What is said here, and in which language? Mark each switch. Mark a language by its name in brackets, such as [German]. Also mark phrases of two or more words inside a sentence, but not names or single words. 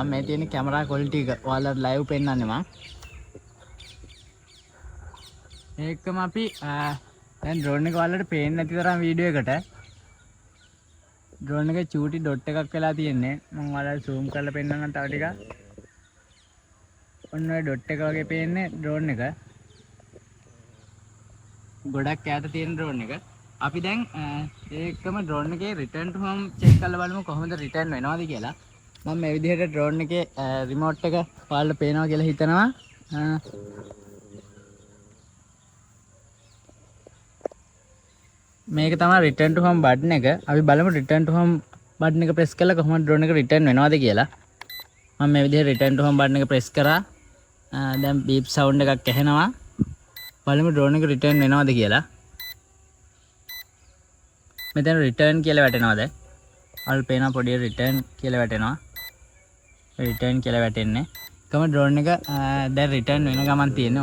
[Sinhala] මේ තියෙන [English] camera quality [Sinhala] එක ඔයාලට ලයිව් පෙන්නන්නේ මම. ඒකම අපි දැන් ඩ්‍රෝන් එක ඔයාලට පේන්නේ නැති තරම් වීඩියෝ එකට ඩ්‍රෝන් එකේ චූටි ඩොට් එකක් වෙලා තියෙන්නේ. මම ඔයාලට zoom කරලා පෙන්නන්නම් තව ටිකක්. ඔන්න ඔය ඩොට් එක වගේ පේන්නේ ඩ්‍රෝන් එක. ගොඩක් ඈත තියෙන ඩ්‍රෝන් එක. අපි දැන් ඒකම ඩ්‍රෝන් එකේ [English] return to home check [Sinhala] කරලා බලමු කොහොමද return වෙනවද කියලා. මම මේ විදිහට ඩ්‍රෝන් එකේ remote එක ඔයාලට පේනවා කියලා හිතනවා. මේක තමයි [English] return to home button [Sinhala] එක. අපි බලමු [English] return to home button [Sinhala] එක press කරලා කොහොමද drone එක return වෙනවද කියලා. මම මේ විදිහට [English] return to home button [Sinhala] එක press කරා. දැන් [English] beep sound [Sinhala] එකක් ඇහෙනවා. බලමු drone එක return වෙනවද කියලා. මෙතන return කියලා වැටෙනවා දැන්. අල් පේන පොඩි return කියලා වැටෙනවා. return කියලා වැටෙන්නේ. කම drone එක දැන් return වෙන ගමන් තියෙන්නේ.